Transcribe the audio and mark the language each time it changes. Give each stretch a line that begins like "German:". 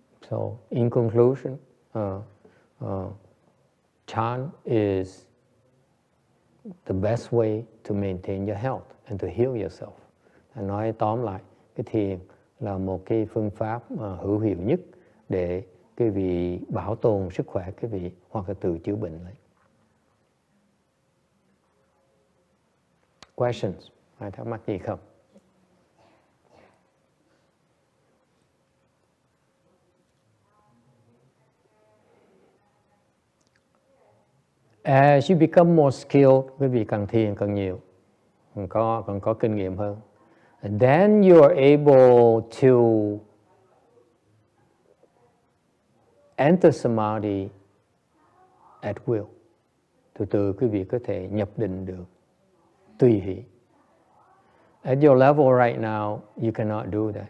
English: So, in conclusion, Chan is the best way to maintain your health and to heal yourself.
Vietnamese: Nói tóm lại, cái thiền là một cái phương pháp hữu hiệu nhất để quý vị bảo tồn sức khỏe quý vị hoặc là tự chữa bệnh lấy.
English: Questions?
Vietnamese: Ai thắc mắc gì không?
English: As you become more skilled,
Vietnamese: quý vị càng thiền càng nhiều, còn có kinh nghiệm hơn.
English: And then you are able to enter samadhi at will.
Vietnamese: Từ từ quý vị có thể nhập định được, tùy hỷ.
English: At your level right now, you cannot do that.